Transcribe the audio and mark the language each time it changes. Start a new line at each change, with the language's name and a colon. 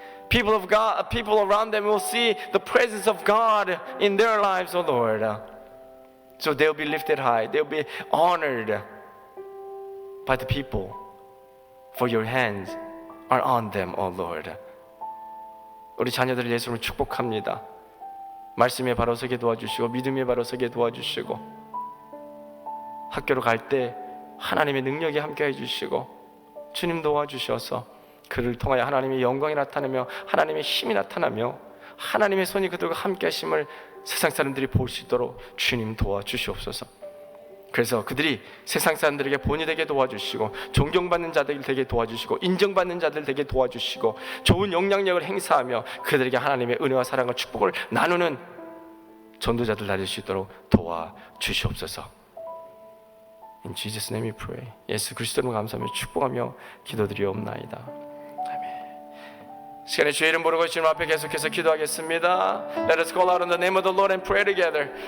English: People around them will see the presence of God in their lives, oh Lord. So they'll be lifted high. They'll be honored by the people. For your hands are on them, oh Lord.
Korean: 우리 자녀들을 예수로 축복합니다. 말씀에 바로 서게 도와주시고 믿음에 바로 서게 도와주시고 학교로 갈 때 하나님의 능력이 함께 해주시고 주님 도와주셔서 그를 통하여 하나님의 영광이 나타나며 하나님의 힘이 나타나며 하나님의 손이 그들과 함께 하심을 세상 사람들이 볼 수 있도록 주님 도와주시옵소서. 그래서 그들이 세상 사람들에게 본이 되게 도와주시고 존경받는 자들 되게 도와주시고 인정받는 자들 되게 도와주시고 좋은 영향력을 행사하며 그들에게 하나님의 은혜와 사랑과 축복을 나누는 전도자들 될 수 있도록 도와주시옵소서.
English: In Jesus' name we pray.
Korean: 예수 그리스도로 감사하며 축복하며 기도드리옵나이다. 아멘. 시간에 주의 이름 부르고 주님 앞에 계속해서 기도하겠습니다.
English: Let us call out on the name of the Lord and pray together.